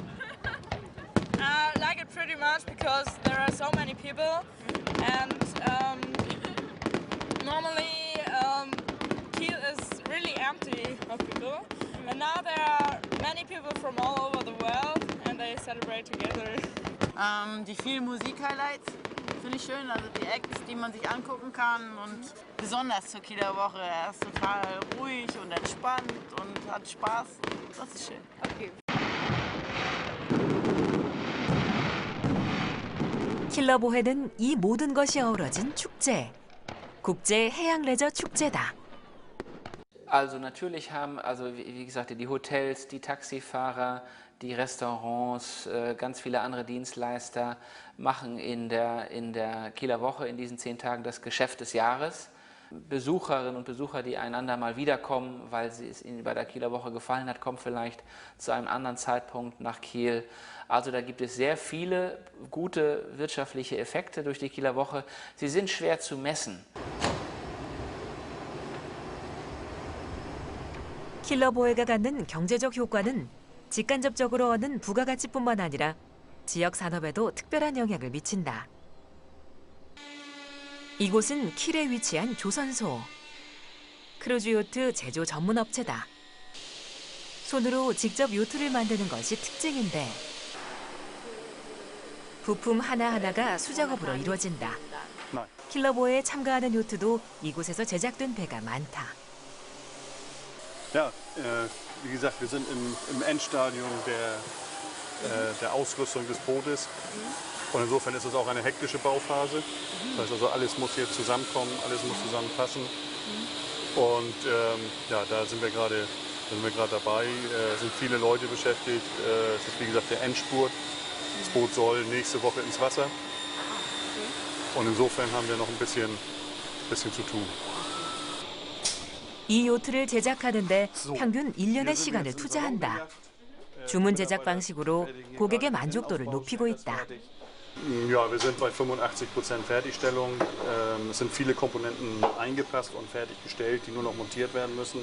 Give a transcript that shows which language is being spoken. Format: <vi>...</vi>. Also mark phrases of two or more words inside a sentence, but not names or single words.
<en>I like it pretty much because there are so many people and normally Kiel is really empty of people and now there are many people from all over the world and they celebrate together.</en> <de>Die vielen Musik-Highlights finde ich schön, also die Acts, die man sich angucken kann und besonders zur Kieler Woche. Er ist total ruhig und entspannt und hat Spaß. Das ist schön. Okay.</de> <ko>킬러보해는 이 모든 것이 어우러진 축제. 국제 해양 레저 축제다.</ko> <de>Also natürlich haben, also wie gesagt, die Hotels, die Taxifahrer, die Restaurants, ganz viele andere Dienstleister machen in der Kieler Woche in diesen 10 Tagen das Geschäft des Jahres. Besucherinnen und Besucher, die einander mal wiederkommen, weil es ihnen bei der Kieler Woche gefallen hat, kommen vielleicht zu einem anderen Zeitpunkt nach Kiel. Also da gibt es sehr viele gute wirtschaftliche Effekte durch die Kieler Woche. Sie sind schwer zu messen.</de> <ko>킬러보해가 갖는 경제적 효과는 직간접적으로 얻는 부가가치뿐만 아니라 지역 산업에도 특별한 영향을 미친다. 이곳은 킬에 위치한 조선소. 크루즈 요트 제조 전문 업체다. 손으로 직접 요트를 만드는 것이 특징인데 부품 하나하나가 수작업으로 이루어진다. 킬러보해에 참가하는 요트도 이곳에서 제작된 배가 많다.</ko> <de>Ja, wie gesagt, wir sind im Endstadium der Ausrüstung des Bootes. Und insofern ist es auch eine hektische Bauphase. Das heißt also, alles muss jetzt zusammenkommen, alles muss zusammenpassen. Und ja, da sind wir gerade dabei. Es sind viele Leute beschäftigt. Es ist wie gesagt der Endspurt. Das Boot soll nächste Woche ins Wasser. Und insofern haben wir noch ein bisschen zu tun.</de> <ko>이 요트를 제작하는데 평균 1년의 시간을 투자한다. 주문 제작 방식으로 고객의 만족도를 높이고 있다.</ko> <de>Ja, wir sind bei 85% Fertigstellung. Es sind viele Komponenten eingepasst und fertiggestellt, die nur noch montiert werden müssen.</de>